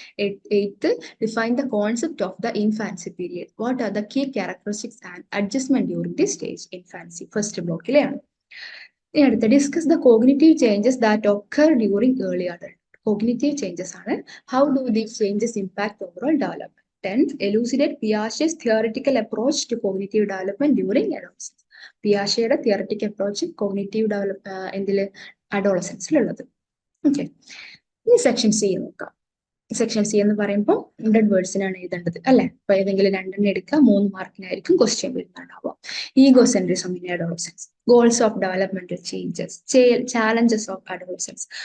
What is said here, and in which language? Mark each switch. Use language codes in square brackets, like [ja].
[en] 8th, define the concept of the infancy period, what are the key characteristics and adjustment during the stage infancy. [ml] 1st ബ്ലോക്കിലെയാണ്. ഇനി അടുത്ത, [en] Discuss the cognitive changes that occur during early adult. [ml] Cognitive changes ആണ്. [en] How do these changes impact overall development. 10th, elucidate Piaget's theoretical approach to cognitive development during adolescence. [ml] പിയാഷെയുടെ theoretical approach cognitive എന്തില് അഡോളസൻസിലുള്ളത്. Okay, ഇനി section C നോക്കാം. Section C എന്ന് പറയുമ്പോൾ 100 വേർഡ്സിനാണ് എഴുതേണ്ടത് അല്ലെ. അപ്പൊ ഏതെങ്കിലും 2 എടുക്കുക, 3 മാർക്കിനായിരിക്കും question വരുന്നുണ്ടാവുക. [en] Egocentrism in adolescence, goals of developmental changes, challenges of adolescence.